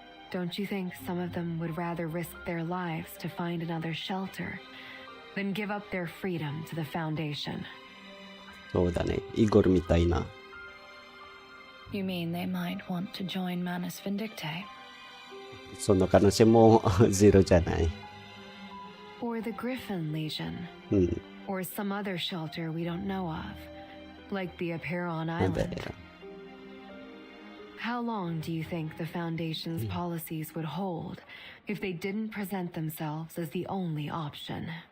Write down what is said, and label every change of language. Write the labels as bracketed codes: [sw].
[en] Don't you think some of them would rather risk their lives to find another shelter than give up their freedom to the Foundation? [ja] そうだね。イゴルみたいな。 [en] You mean they might want to join Manus Vindictae? [ja] その可能性もゼロじゃない。 [en] Or the Griffin Legion. Or some other shelter we don't know of, like the Aperon Island. How long do you think the Foundation's policies would hold if they didn't present themselves as the only option?